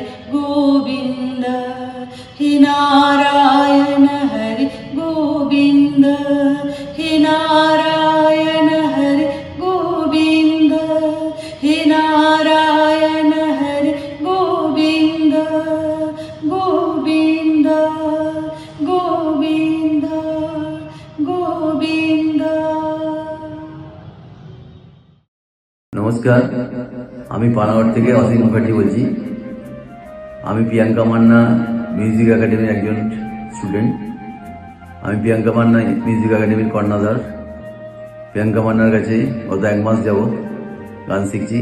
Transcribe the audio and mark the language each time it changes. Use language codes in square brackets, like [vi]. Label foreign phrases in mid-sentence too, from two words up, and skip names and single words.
[sa] गोविंद हे नारायण हरि गोविंद हे नारायण हरि गोविंद हे नारायण हरि गोविंद गोविंद गोविंद गोविंद। [bn] नमस्कार, আমি পানাগড় থেকে অসীম মুখার্জি বলছি। আমি প্রিয়াঙ্কা মান্না মিউজিক একাডেমির একজন স্টুডেন্ট। আমি প্রিয়াঙ্কা মান্না মিউজিক একাডেমির কর্ণধার। প্রিয়াঙ্কা মান্নার কাছে গত 1 মাস যাবৎ গান শিখছি।